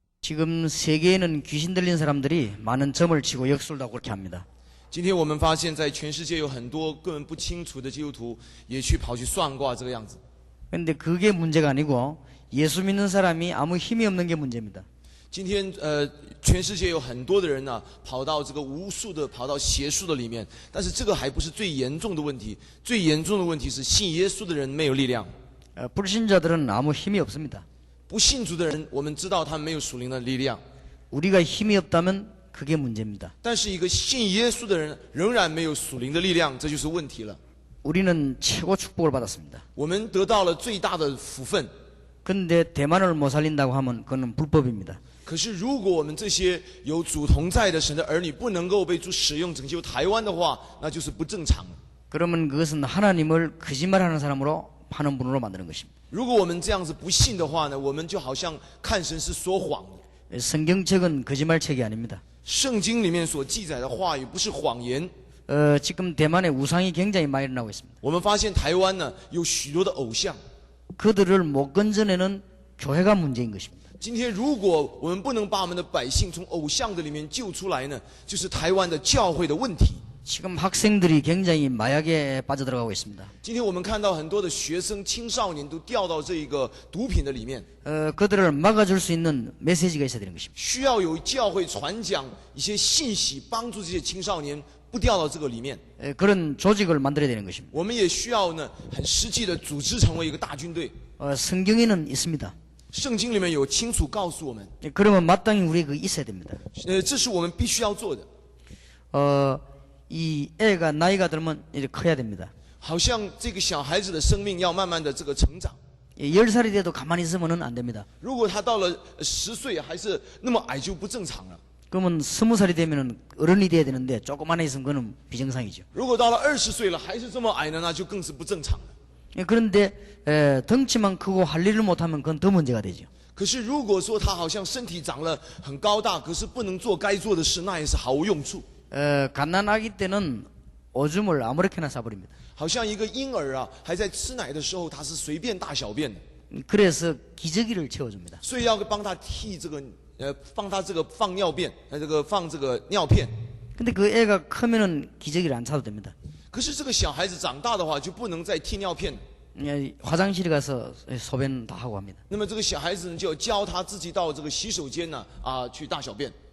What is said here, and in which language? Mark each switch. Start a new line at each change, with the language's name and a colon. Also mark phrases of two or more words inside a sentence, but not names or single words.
Korean: 지금 세계에는 귀신 들린 사람들이 많은 점을 치고 역술도 하고 그렇게 합니다.
Chinese: 今天我们发现，在全世界有很多根本不清楚的基督徒，也去跑去算卦这个样子。
Korean: 그런데 그게 문제가 아니고 예수 믿는 사람이 아무 힘이 없는 게 문제입니다.
Chinese: 今天全世界有很多的人呢、跑到这个巫术的、跑到邪术的里面，但是这个还不是最严重的问题，最严重的问题是信耶稣的人没有力量，
Korean: 불신자들은 아무 힘이 없습니다.
Chinese: 不信主的人，我们知道他们没有属灵的力量，
Korean: 우리가 힘이 없다면 그게 문제입니다.
Chinese: 但是一个信耶稣的人仍然没有属灵的力量，这就是问题了。
Korean: 우리는 최고 축복을 받았습니다.
Chinese: 我们得到了最大的福分，
Korean: 그런데 대만을 못 살린다고 하면 그건 불법입니다.
Chinese: 可是如果我们这些有主同在的神的儿女不能够被主使用拯救台湾的话，那就是不正常了。
Korean: 그러면 그것은 하나님을 거짓말하는 사람으로 하는 분으로 만드는 것입니다.
Chinese: 如果我们这样子不信的话呢，我们就好像看神是说谎的。
Korean: 성경책은 거짓말책이 아닙니다.
Chinese: 圣经里面所记载的话语不是谎言。
Korean: 지금 대만에 우상이 굉장히 많이 일어나고 있습니다.
Chinese: 我们发现台湾呢有许多的偶像。
Korean: 그들을 못 건져내는 교회가 문제인 것입니다.
Chinese: 今天如果我们不能把我们的百姓从偶像的里面救出来呢，就是台湾的教会的问题。
Korean: 지금 학생들이 굉장히 마약에 빠져들어가고 있습니다.
Chinese: 今天我们看到很多的学生、青少年都掉到这个毒品的里面，
Korean: 그들을 막아줄 수 있는 메시지가 있어야 되는 것입니다.
Chinese: 需要有教会传讲一些信息，帮助这些青少年不掉到这个里面。
Korean: 그런 조직을 만들어야 되는 것입니다.
Chinese: 我们也需要呢很实际的组织成为一个大军队。
Korean: 성경에는 있습니다.
Chinese: 圣经里面有清楚告诉我们，
Korean: 그러면 마땅히 우리 그 있어야 됩니다.
Chinese: 这是我们必须要做的。
Korean: 이 애가 나이가 들면 이제 커야 됩니다.
Chinese: 好像这个小孩子的生命要慢慢的这个成长。
Korean: 10살이 돼도 가만히 있으면 안 됩니다.
Chinese: 如果他到了10岁还是那么矮，就不正常了。
Korean: 그러면 20살이 되면 어른이 돼야 되는데 조그만해 있으면 그건 비정상이죠.
Chinese: 如果到了20岁了还是这么矮呢，那就更是不正常了。
Korean: 그런데 덩치만 크고 할 일을 못하면 그건 더 문제가 되죠.
Chinese: 可是如果说他好像身体长了很高大，可是不能做该做的事，那也是毫无用处。
Korean: 갓난아기 때는 오줌을 아무렇게나 싸버립니다.
Chinese: 好像一个婴儿啊，还在吃奶的时候，他是随便大小便的，
Korean: 그래서 기저귀를 채워줍니다.
Chinese: 所以要帮他替这个帮他这个放尿便，放这个尿片。
Korean: 근데 그 애가 크면은 기저귀를 안 차도 됩니다.
Chinese: 可是这个小孩子长大的话，就不能再替尿片。
Korean: 화장실에 가서 소변 다 하고 합니다.
Chinese: 那么这个小孩子呢，就要教他自己到这个洗手间呢去大小便。